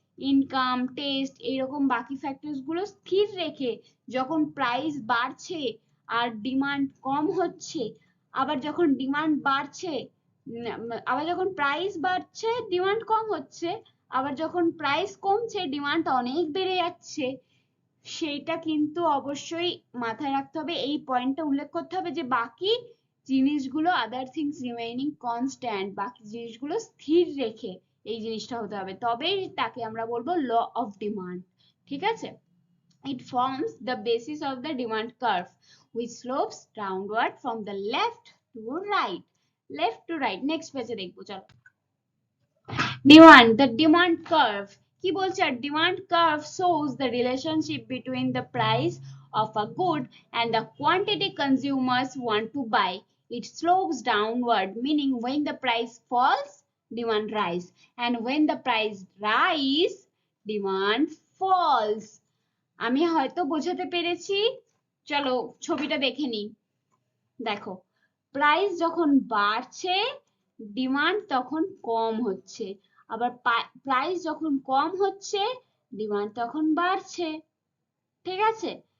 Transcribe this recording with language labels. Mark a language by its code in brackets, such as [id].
[bn] Income, test, এইরকম বাকি factors গুলো স্থির রেখে যখন প্রাইস বাড়ছে আর ডিমান্ড কম হচ্ছে, আবার যখন ডিমান্ড বাড়ছে আবার যখন প্রাইস বাড়ছে ডিমান্ড কম হচ্ছে, আবার যখন প্রাইস কমছে ডিমান্ড অনেক বেড়ে যাচ্ছে, সেইটা কিন্তু অবশ্যই মাথায় রাখতে হবে। এই পয়েন্টটা উল্লেখ করতে হবে যে বাকি জিনিসগুলো আদার থিংস রিমেইনিং কনস্ট্যান্ট, বাকি জিনিসগুলো স্থির রেখে এই জিনিসটা হতে হবে, তবেই তাকে আমরা বলবো ল অফ ডিমান্ড। ঠিক আছে? [en] It forms the basis of the demand curve which slopes downward from the left to right. Left to right. Next page [bn] এ দেখবো চলো। [en] Demand, the demand curve [bn] কি বলছে? [en] Demand curve shows the relationship between the price of a good and the quantity consumers want to buy. It slopes downward, meaning when the price falls, demand rise, and when the price rise, demand falls. [bn] আমি হয়তো বোঝাতে পেরেছি, চলো ছবিটা দেখে নিই। দেখো, price যখন বাড়ছে ডিমান্ড তখন কম হচ্ছে, আবার প্রাইস যখন কম হচ্ছে ডিমান্ড তখন বাড়ছে। ঠিক আছে?